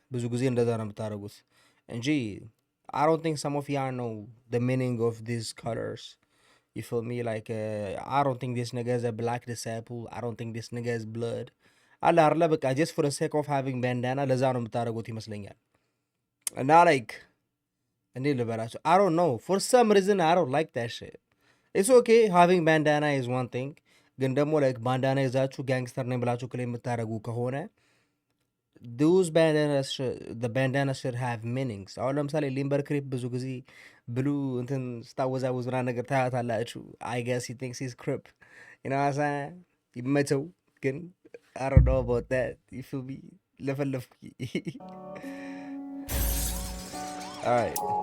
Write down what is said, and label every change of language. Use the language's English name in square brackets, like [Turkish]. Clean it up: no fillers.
[Amharic] ብዙ ጊዜ እንደዛ ነው የምታደርጉት እንጂ [English] I don't think some of y'all know the meaning of these colors. You feel me? Like I don't think this nigga is a black disciple. I don't think this nigga is blood. [Amharic] አለ አይደለ በቃ [English] ጀስት ፎር ሴክ ኦፍ ሃቪንግ ባንዳና [Amharic] ለዛ ነው የምታደርጉት ይመስለኛል። እና [English] ላይክ [Amharic] እንዴ ልበላቸው [English] አይ ዶንት ኖ ፎር ሰም ሪዝን አይ ዶንት ላይክ ዳት ሺት። ኢትስ ኦኬ ሃቪንግ ባንዳና ኢዝ ዋን ቲንግ፣ [Amharic] ግን ደግሞ [English] ላይክ ባንዳና [Amharic] ይዛችሁ ጋንግስተር ነኝ ብላችሁ ክሌም የምታደርጉ ከሆነ [English] those bandanas should have meanings። [Amharic] አሁን ለምሳሌ [English] ሊምበር ክሪፕ ብዙ ጊዜ ብሉ [Amharic] እንትን ስታወዛወዝ ምናምን ነገር ታያታላችሁ። [English] I guess he thinks he's crip, you know what I'm saying? [Amharic] ይመቸው ግን [English] I don't know about that. You feel me? [Amharic] ለፈለፍኩ [English] all right.